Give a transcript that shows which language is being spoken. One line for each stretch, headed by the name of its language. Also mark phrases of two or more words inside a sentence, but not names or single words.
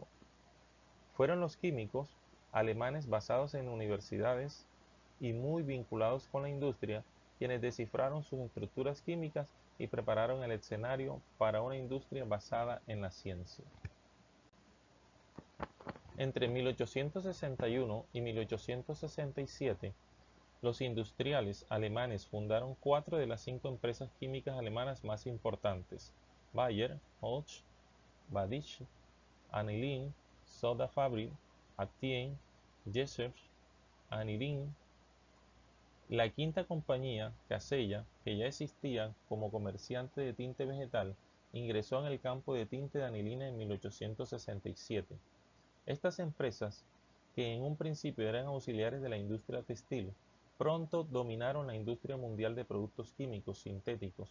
Spanish: Fueron los químicos alemanes basados en universidades y muy vinculados con la industria quienes descifraron sus estructuras químicas y prepararon el escenario para una industria basada en la ciencia. Entre 1861 y 1867, los industriales alemanes fundaron 4 de las 5 empresas químicas alemanas más importantes: Bayer, Hoch, Badische, Anilin, Soda Fabrik, Aktien, Gesellschaft, Anilin. La quinta compañía, Casella, que ya existía como comerciante de tinte vegetal, ingresó en el campo de tinte de anilina en 1867. Estas empresas, que en un principio eran auxiliares de la industria textil, pronto dominaron la industria mundial de productos químicos sintéticos.